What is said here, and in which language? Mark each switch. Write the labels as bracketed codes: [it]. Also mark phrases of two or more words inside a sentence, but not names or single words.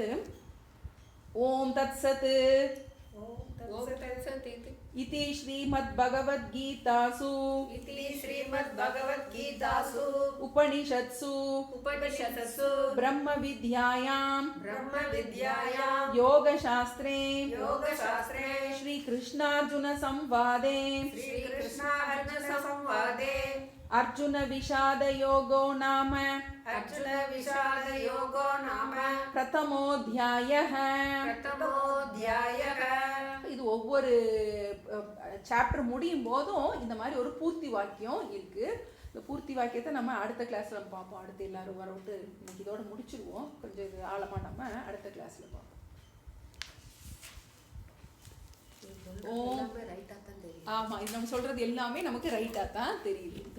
[sa] ओम् तत् सत् इति श्रीमत् भगवद्गीतासु उपनिषत्सु ब्रह्म विद्यायां योगशास्त्रे श्री कृष्णार्जुन संवादे अर्जुन विषाद योगो नाम प्रथमोऽध्यायः. [ta] இது ஒவ்வொரு சாப்டர் முடியும் போதும் இந்த மாதிரி ஒரு பூர்த்தி வாக்கியம் இருக்கு. இந்த பூர்த்தி வாக்கியத்தை நம்ம அடுத்த கிளாஸ்ல பார்ப்போம். அடுத்து எல்லாரும் வரவிட்டு இன்னைக்கு இதோட முடிச்சிருவோம். கொஞ்சம் இது ஆழமா நம்ம அடுத்த கிளாஸ்ல பார்ப்போம். ஆமா, இது நம்ம சொல்றது எல்லாமே நமக்கு ரைட்டா தான் தெரியுது.